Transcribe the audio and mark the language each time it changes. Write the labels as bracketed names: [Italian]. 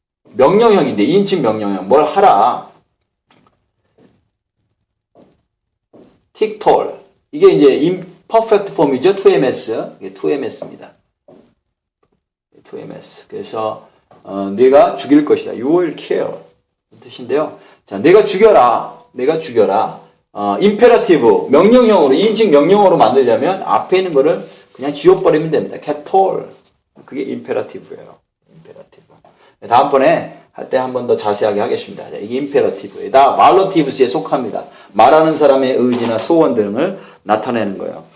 [Korean] 명령형인데 2인칭 명령형 뭘 하라. 틱톨 이게 이제 imperfect form이죠. 2ms 이게 2ms입니다. 2ms 그래서 네가 죽일 것이다. [English] You will kill [Korean] 뜻인데요. 자, 내가 죽여라. 내가 죽여라. 임페라티브 명령형으로 2인칭 명령어로 만들려면 앞에 있는 거를 그냥 지워버리면 됩니다. 캐톨 그게 임페라티브예요. 임페라티브. 다음번에 할 때 한 번 더 자세하게 하겠습니다. 이게 임페라티브예요. 다 말러티브스에 속합니다. 말하는 사람의 의지나 소원 등을 나타내는 거예요.